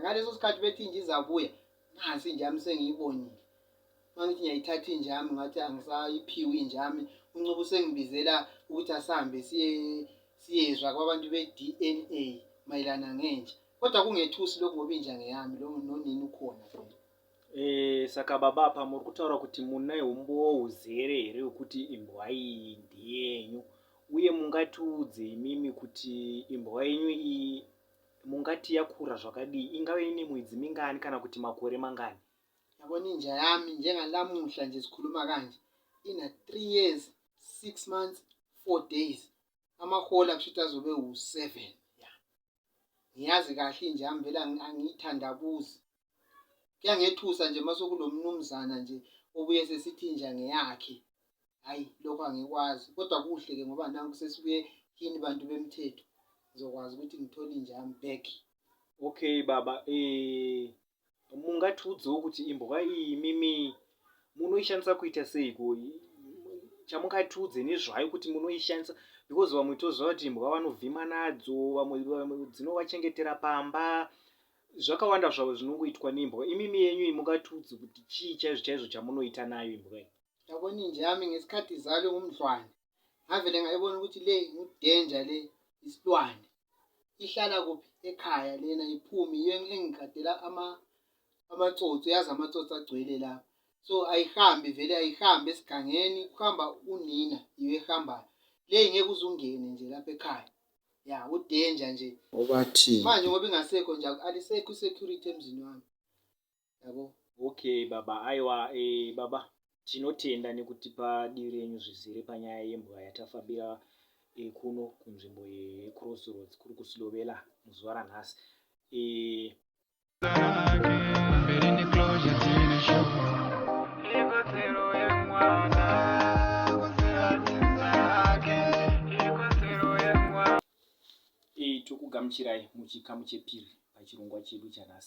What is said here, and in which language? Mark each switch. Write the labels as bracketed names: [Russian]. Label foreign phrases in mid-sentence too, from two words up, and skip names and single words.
[North Ndebele] Ngaleso sikhathi bethi inja izabuya. Nansi injami sengiyibonile. Mangithi ngiyayithatha injami ngathi angisayiphiwe injami. UNcubo sengibizela ukuthi asambe siyezwa kwabantu be-DNA mayelana ngenja. Kodwa kungethusi lokho ngoba inja ngeyami lo nonini ukhona phela. [Shona] Saka baba muri kutaura kuti mune umbo uzere here wekuti imbwa iyi ndiyenyu uye mungatiudze imimi kuti imbwa yenyu iyi mungati yakura zvakadii, ingave ine mwedzi mingani kana kuti makore mangani? [North Ndebele] Yabona inja yami njengalamuhla nje sikhuluma kanje ina [English] 3 years 6 months 4 days. [North Ndebele] Amahola kushuthi azobe u7. Ngiyazi kahle inja yami vele angiyithandabuzi. Kuyangethusa nje masokulo mnumzana nje obuye sesithi inja ngeyakhe. Hayi lokho angikwazi. Kodwa kuhle ke ngoba nanku sesibuye kini bantu bemthetho. Ngizokwazi ukuthi ngithole inja yami back. [Shona] Okay baba, mungatiudze ukuthi imbwa iyi mimi munoishandisa kuita seiko? Chamungatiudze nezvayo kuti munoishandisa because vamwe toziva kuti imbwa vanovhima nadzo, vamwe dzinovachengetera pamba, zvakawanda zvavo zvinongoitwa nembwa. Imimi yenyu mungatiudze kuti chii chaizvo chamunoita nayo imbwa iyi? [North Ndebele] Yabona inja yami ngesikhathi izalwe ngumdlwane ngavele ngayibona ukuthi le ngudanger le isilwane. Ihlala kuphi? Ekhaya lena iphumi engigadela amatsotsi, yazi amatsotsi agcwele la. So ayihambi vele ayihambi esigangeni, kuhamba unina iwe ehambayo. Le ngeke uzungene nje lapha ekhaya. Ya udanger nje. Obathi Manje ngoba ingasekho nje alisekho security emzini wami. Yabo? [Shona] Okay baba, aiwa baba tinotenda nekutipa diri renyu zvizere panyaya yembwa yatafambira kuno kunzvimbo yeCrossroads kuri kuSilovela muzuva ranhasi. Tokugamuchirai muchikamu chepiri pachirongwa chedu chanhasi.